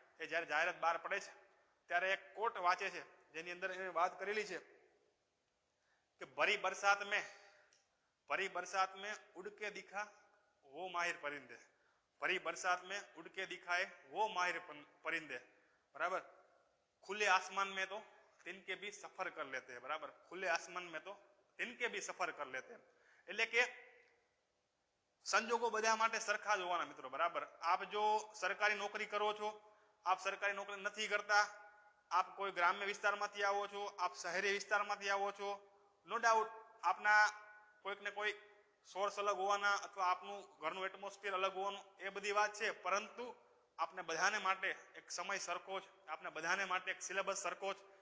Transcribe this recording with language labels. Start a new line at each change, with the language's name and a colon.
Gujarati: એ જ્યારે જાહેરાત બહાર પડે છે ત્યારે એક કોટ વાંચે છે જેની અંદર એને વાત કરેલી છે કે
Hindi: ભરી બરસાત में उड़ के दिखा वो माहिर परिंदे,
Gujarati: भरी बरसात में उड़ के दिखाए वो माहिर परिंदे, बराबर.
Hindi: खुले आसमान में तो तिनके भी सफर कर लेते हैं, बराबर, खुले आसमान में तो तिनके भी सफर कर लेते हैं.
Gujarati: એટલે કે સંજોગો બધા માટે સરખા જ હોવાના મિત્રો, બરાબર. આપ જો સરકારી નોકરી કરો છો, આપ સરકારી નોકરી નથી કરતા, આપ કોઈ ગ્રામ્ય વિસ્તારમાંથી આવો છો, આપ શહેરી વિસ્તારમાંથી આવો છો, નો ડાઉટ આપના કોઈક ને કોઈ સોર્સ અલગ હોવાના અથવા આપનું ઘરનું એટમોસ્ફિયર અલગ હોવાનું એ બધી વાત છે, પરંતુ આપને બધાને માટે એક સમય સરખો જ, આપને બધાને માટે એક સિલેબસ સરખો જ.